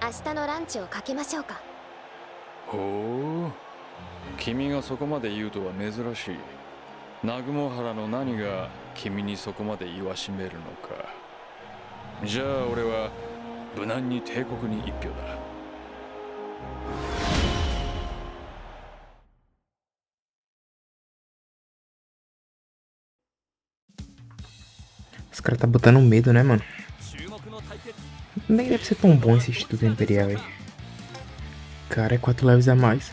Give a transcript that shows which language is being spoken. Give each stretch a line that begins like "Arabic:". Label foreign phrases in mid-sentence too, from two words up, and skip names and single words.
Japanese: 明日のランチをかけましょうか。ほう、君がそこまで言うとは珍しい。南雲原の何が君にそこまで言わしめるのか。じゃあ俺は無難に帝国に一票だ。
Portuguese: Os caras tá botando medo, né, mano? Nem deve ser tão bom esse Instituto Imperial aí. Cara, é 4 levels a mais.